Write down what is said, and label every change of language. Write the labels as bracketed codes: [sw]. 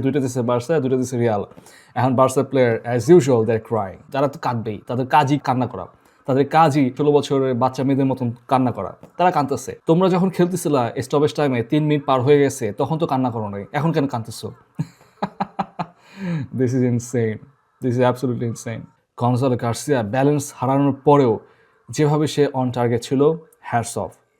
[bn] 2টা দিচ্ছে বার্সা, 2টা দিচ্ছে রিয়াল। এখন Barca player [en] As usual they are crying. [bn] তারা তো কাঁদবেই, তাদের কাজই কান্না করা। তাদের কাজই 16 বছরের বাচ্চা মেয়েদের মতন কান্না করা। তারা কাঁদতেছে। তোমরা যখন খেলতেছিলা স্টপেজ টাইমে 3 মিনিট পার হয়ে গেছে, তখন তো কান্না করো নাই, এখন কেন কাঁদতেছো? [en] This is absolutely insane. [bn] Gonzalo Garcia balance হারানোর পরেও যেভাবে সে অন টার্গেট ছিল, [en] Hats off.